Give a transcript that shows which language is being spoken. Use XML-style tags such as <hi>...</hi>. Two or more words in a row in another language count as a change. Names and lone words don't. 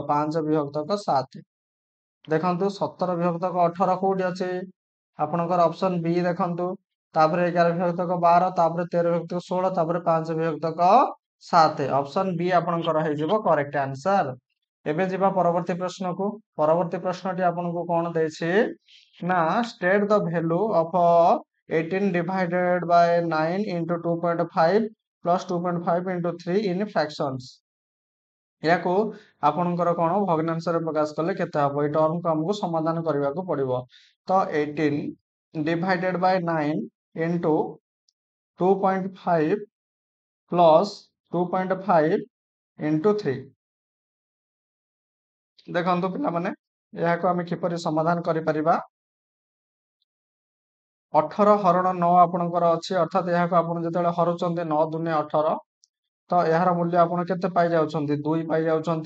<or>5 ବିଭକ୍ତକ 7। ଦେଖନ୍ତୁ 17 ବିଭକ୍ତକ 18 କୋଉଠି ଅଛି? ଆପଣଙ୍କର</or> <en>option B</en> <or>ଦେଖନ୍ତୁ। ତାପରେ 11 ବିଭକ୍ତକ 12, ତାପରେ 13 ବିଭକ୍ତକ 16, ତାପରେ 5 ବିଭକ୍ତକ 7।</or> <en>option B</en> <or>ଆପଣଙ୍କର ହେଇଯିବ</or> <en>correct answer.</en> <or>ଏବେ ଯିବା ପରବର୍ତ୍ତୀ ପ୍ରଶ୍ନକୁ। ପରବର୍ତ୍ତୀ ପ୍ରଶ୍ନଟି ଆପଣଙ୍କୁ କଣ ଦେଇଛି ନା,</or> <en>state the value of 18 divided by 9 into 2.5 plus 2.5 into 3 in fractions।</en> <or>ଏହାକୁ ଆପଣଙ୍କର କଣ ଭଗ୍ନାଂଶରେ ପ୍ରକାଶ କଲେ କେତେ ହବ? ଏଇ ଟର୍ମକୁ ଆମକୁ ସମାଧାନ କରିବାକୁ ପଡିବ।</or> <en>ତ 18 divided by 9 into 2.5 plus 2.5 into 3।</en> <or>ଦେଖନ୍ତୁ ପିଲାମାନେ, ଏହାକୁ ଆମେ କିପରି ସମାଧାନ କରିପାରିବା? 18 ହରଣ 9 ଆପଣଙ୍କର ଅଛି, ଅର୍ଥାତ ଏହାକୁ ଆପଣ ଯେତେବେଳେ ହରୁଛନ୍ତି 9 ଦୁନେ 18, ତ ଏହାର ମୂଲ୍ୟ ଆପଣ କେତେ ପାଇଯାଉଛନ୍ତି? 2 ପାଇଯାଉଛନ୍ତି।</or>